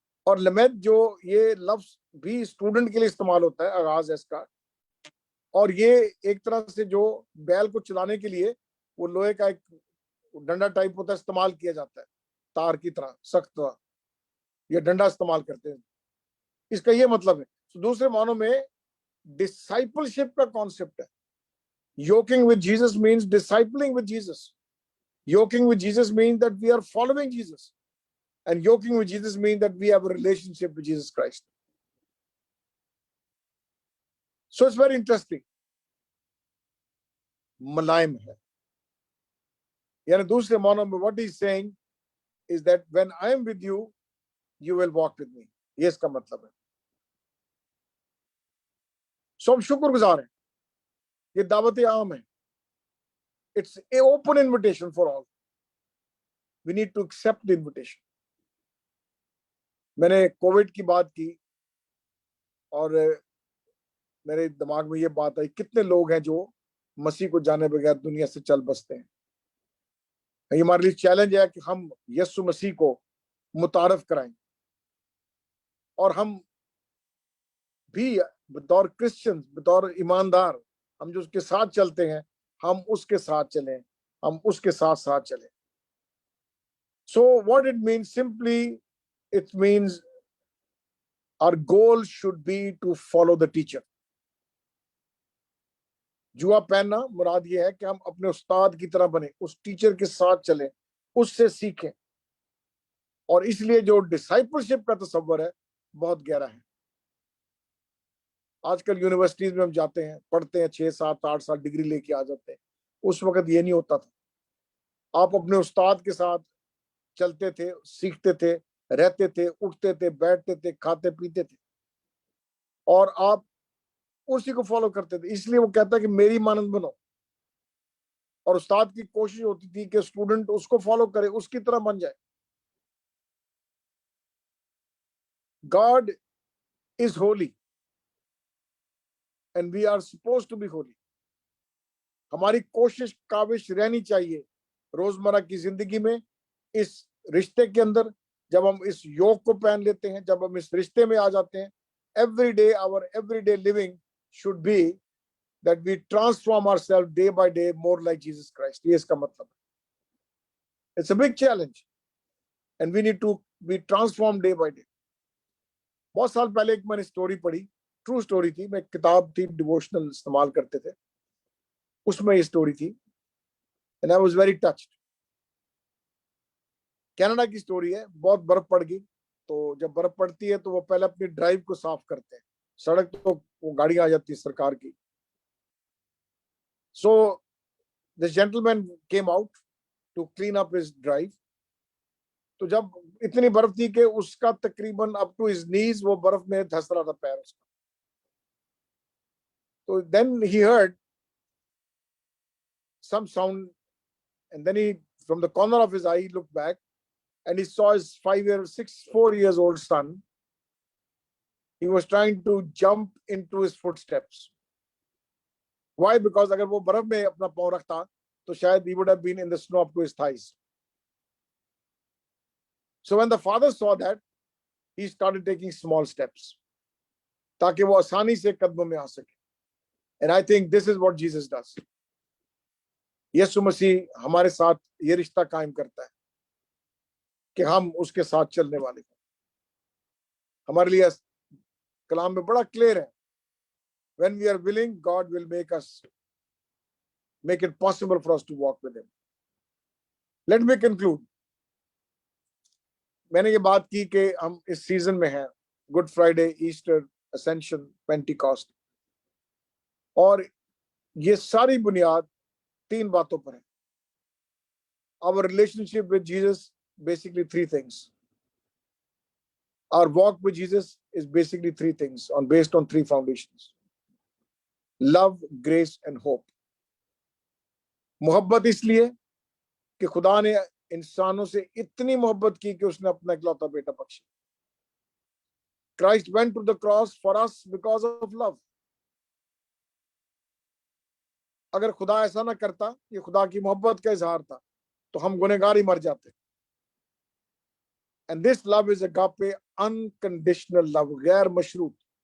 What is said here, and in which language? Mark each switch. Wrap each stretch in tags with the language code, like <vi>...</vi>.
<ur>اور لمید جو یہ لفظ بھی اسٹوڈنٹ کے لیے استعمال ہوتا ہے، آغاز ہے اس کا، اور یہ ایک طرح سے جو بیل کو چلانے کے لیے وہ لوہے کا ایک ڈنڈا ٹائپ ہوتا ہے، استعمال کیا جاتا ہے تار کی طرح سخت طرح، یہ ڈنڈا استعمال کرتے ہیں. اس کا یہ مطلب ہے. دوسرے معنوں میں ڈسائپلشپ کا کانسیپٹ ہے.</ur> <en>Yoking with Jesus means discipling with Jesus. Yoking with Jesus means that we are following Jesus. And yoking with Jesus means that we have a relationship with Jesus Christ. So it's very interesting.</en> <ur>ملائم ہے. یعنی دوسرے معنوں میں</ur> <en>what he's saying is that when I am with you, you will walk with me.</en> <ur>یہ اس کا مطلب ہے. So ہم شکر گزار ہیں. یہ دعوت عام ہے.</ur> <en>It's an open invitation for all. We need to accept the invitation.</en> <ur>میں نے کووڈ کی بات کی اور میرے دماغ میں یہ بات آئی کتنے لوگ ہیں جو مسیح کو جانے بغیر دنیا سے چل بستے ہیں. یہ ہمارے لیے چیلنج ہے کہ ہم یسوع مسیح کو متعارف کرائیں اور ہم بھی بطور کرسچن، بطور ایماندار، ہم جو اس کے ساتھ چلتے ہیں ہم اس کے ساتھ چلیں، ہم اس کے ساتھ ساتھ چلیں.</ur> <en>So what it means simply, it means our goal should be to follow the teacher.</en> <ur>جوا پہننا مراد یہ ہے کہ ہم اپنے استاد کی طرح بنیں، اس ٹیچر کے ساتھ چلیں، اس سے سیکھیں. اور اس لیے جو ڈسائپلشپ کا تصور ہے بہت گہرا ہے. آج کل یونیورسٹیز میں ہم جاتے ہیں، پڑھتے ہیں، 6 7 8 سال ڈگری لے کے آ جاتے ہیں. اس وقت یہ نہیں ہوتا تھا. آپ اپنے استاد کے ساتھ چلتے تھے، سیکھتے تھے، رہتے تھے، اٹھتے تھے، بیٹھتے تھے، کھاتے پیتے تھے، اور آپ اسی کو فالو کرتے تھے. اس لیے وہ کہتا ہے کہ میری مانند بنو. اور استاد کی کوشش ہوتی تھی کہ اسٹوڈنٹ اس کو فالو کرے، اس کی طرح بن جائے.</ur> <en>God is holy and we are supposed to be holy.</en> <ur>ہماری کوشش کاوش رہنی چاہیے روزمرہ کی زندگی میں، اس رشتے کے اندر. جب ہم اس یوگ کو پہن لیتے ہیں، جب ہم اس رشتے میں آ جاتے ہیں،</ur> <en>every day our everyday living should be that we transform ourselves day by day more like Jesus Christ.</en> <ur>یہ اس کا مطلب ہے.</ur> <en>It's a big challenge and we need to be transformed day by day.</en> <ur>بہت سال پہلے ایک میں نے سٹوری پڑھی، ٹرو سٹوری تھی. میں کتاب تھی، ڈیووشنل استعمال کرتے تھے، اس میں یہ سٹوری تھی</ur> <en>and I was very touched.</en> <ur>Canada کی سٹوری ہے. بہت برف پڑ گئی، تو جب برف پڑتی ہے تو وہ پہلے اپنی ڈرائیو کو صاف کرتے ہیں. سڑک تو وہ گاڑیاں آ جاتی ہے سرکار کی.</ur> <en>So this gentleman came out to clean up his drive.</en> <ur>تو جب اتنی برف تھی کہ اس کا تقریباً</ur> <en>up to his knees</en> <ur>وہ برف میں دھس رہا تھا پیر اس کا.</ur> <en>تو then he heard some sound and then he from the corner of his eye he looked back and he saw his 4 years old son. He was trying to jump into his footsteps. Why? Because</en> <ur>اگر وہ برف میں اپنا پاؤں رکھتا تو شاید</ur> <en>he would have been in the snow up to his thighs. So when the father saw that, he started taking small steps</en> <ur>تاکہ وہ آسانی سے قدموں میں آ سکے.</ur> <en>And I think this is what Jesus does.</en> <ur>یسوع مسیح ہمارے ساتھ یہ رشتہ قائم کرتا ہے کہ ہم اس کے ساتھ چلنے والے ہیں. ہمارے لیے کلام میں بڑا کلیئر ہے.</ur> <en>When we are willing, God will make it possible for us to walk with him. Let me conclude.</en> <ur>میں نے یہ بات کی کہ ہم اس سیزن میں ہیں، گڈ فرائیڈے، ایسٹر، اسینشن، پینٹیکاسٹ، اور یہ ساری بنیاد 3 باتوں پر ہے.</ur> <en>Our relationship with Jesus, basically 3 things. Our walk with Jesus is basically 3 things based on 3 foundations. Love, grace and hope.</en> <ur>محبت اس لیے کہ خدا نے انسانوں سے اتنی محبت کی کہ اس نے اپنا اکلوتا بیٹا بخشا.</ur> <en>Christ went to the cross for us because of love.</en> <ur>اگر خدا ایسا نہ کرتا، یہ خدا کی محبت کا اظہار تھا، تو ہم گنہگار ہی مر جاتے.</ur> <en>And this love is agape, unconditional love,</en> <ur>गैर मशरूत.</ur>